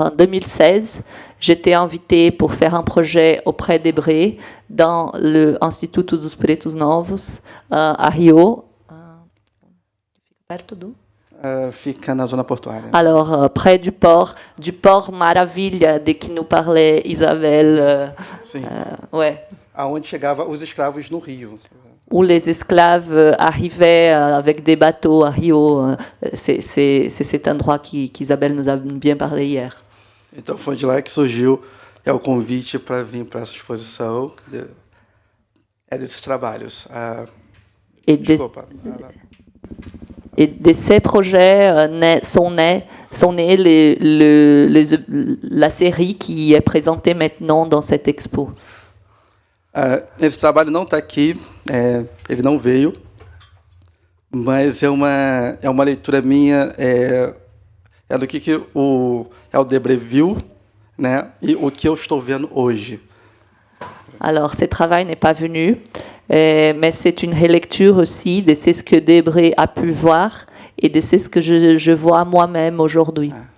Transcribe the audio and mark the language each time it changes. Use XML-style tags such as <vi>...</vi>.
<fr>en 2016, j'étais invitée pour faire un projet auprès d'Ebré dans l'Instituto dos Pretos Novos, à Rio.</fr> <pt>Perto do? Fica na zona portuária.</pt> <fr>Alors, près du port Maravilha, de qui nous parlait Isabelle.</fr> <pt>Sim.</pt> <fr>Ouais.</fr> <pt>Aonde chegavam os escravos no Rio.</pt> <fr>Où les esclaves arrivaient avec des bateaux à Rio. C'est cet endroit qu'Isabelle nous a bien parlé hier.</fr> <pt>Então, foi de lá que surgiu o convite para vir para essa exposição desses trabalhos. Desculpa.</pt> <fr>Et de ces projets sont nés la série qui est présentée maintenant dans cette expo.</fr> <pt>Esse trabalho não está aqui, ele não veio, mas é uma leitura minha do que o Heldebre viu, né, e o que eu estou vendo hoje.</pt> <fr>Alors, ce travail n'est pas venu, mais c'est une relecture aussi de ce que Debré a pu voir et de ce que je vois moi-même aujourd'hui.</fr>